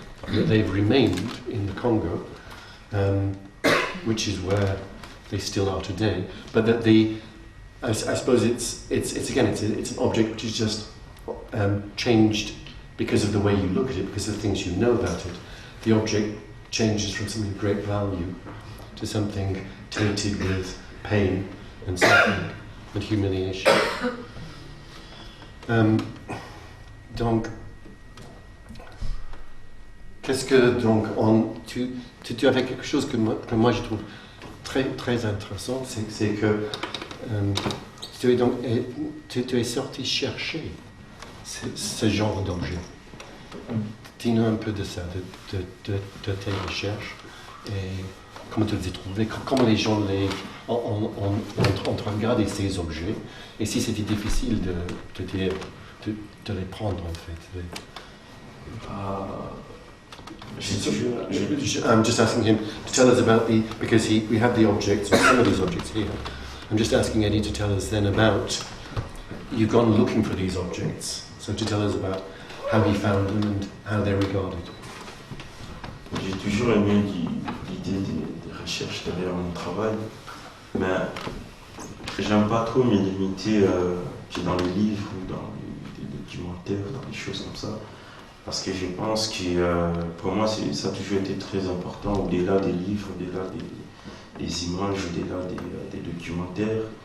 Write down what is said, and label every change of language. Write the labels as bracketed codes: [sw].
[en] That they've remained in the Congo, which is where they still are today, but that I suppose it's an object which is just changed because of the way you look at it, because of the things you know about it. The object changes from something of great value to something tainted with pain and suffering and humiliation. [fr] Donc, qu'est-ce que donc tu avais quelque chose que moi je trouve très très intéressant, c'est que tu es sorti chercher ce genre d'objet. Dis-nous un peu de ça, de tes recherches et comment tu les as trouvés, comment les gens ont regardé ces objets et si c'était difficile de les prendre en fait. [en] I'm just asking him to tell us about because we have the objects, or some of these objects here. I'm just asking Eddy to tell us then about, you've gone looking for these objects, so to tell us about how he found them and how they're regarded. [fr] J'ai toujours aimé l'idée des recherches derrière mon travail, mais j'aime pas trop me limiter dans les livres ou dans les documentaires, dans des choses comme ça. Parce que je pense que pour moi, ça a toujours été très important, au-delà des livres, au-delà des images, au-delà des documentaires.